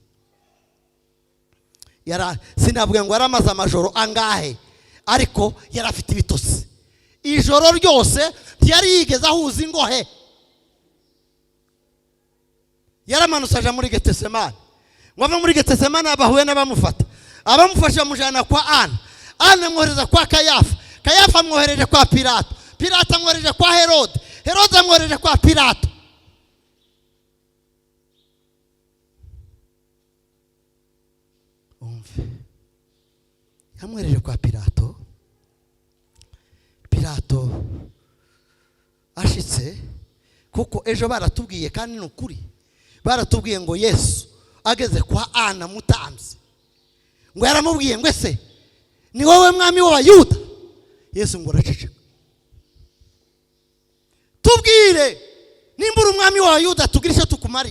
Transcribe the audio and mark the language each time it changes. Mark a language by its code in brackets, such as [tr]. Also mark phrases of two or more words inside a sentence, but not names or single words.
[rw] Sinavuga ngo yaramaze amajoro angahe, ariko yarafite ibitotsi. Ijoro ryose ntiyari yigeze ahuza ingohe. Yaramanutse aja muri Getsemani. Ngo ava muri Getsemani abahuye n'abamufata. Abamufasha mujana kwa Ana. Ana amwohereza kwa Kayafa. Kayafa amwohereje kwa Pilato. Pilato amwohereje kwa Herode. Herode amwohereje kwa Pilato. Yamwohereje kwa Pilato. Pilato ashitse, kuko ejo baratubwiye kandi n'ukuri, baratubwiye ngo Yesu ageze kwa Ana mutamzi, ngo yaramubwiye ngo ese ni wowe mwami w'Abayuda? Yesu ngo araceceka. Tubwire nimbura umwami w'Abayuda tugira icyo tukumarira.